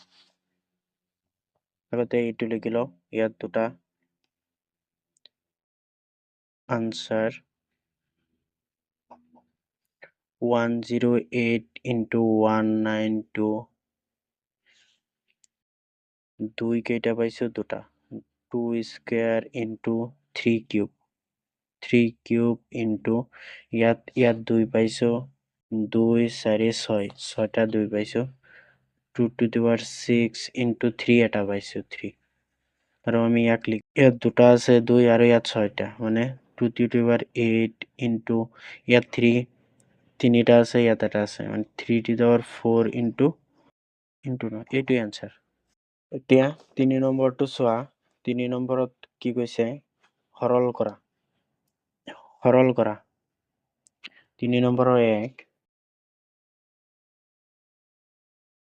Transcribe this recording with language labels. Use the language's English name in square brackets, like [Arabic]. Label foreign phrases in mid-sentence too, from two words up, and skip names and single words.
[Assamese] আগতে এইটো লিখি লওঁ ইয়াত দুটা আনসার 108 into 192 2 কেইটা পাইছো দুটা 2 [English] square into 3 cube 3 cube [Assamese] into ইয়াত 2 পাইছো 2 4 6 6টা 2 পাইছো [English] 2 to the power 6 into [Assamese] 3 এটা পাইছো 3 আৰু আমি ইয়াত দুটা আছে 2 আৰু ইয়াত 6টা মানে [English] 2 to the power 8 into [Assamese] ইয়াত 3 তিনিটা আছে ইয়াত এটা আছে মানে [English] 3 to the power 4 into [Assamese] এইটোৱে আনসার এতিয়া 3 নম্বৰটো চোৱা 3 নম্বৰত কি কৈছে সৰল কৰা 3 নম্বৰৰ 1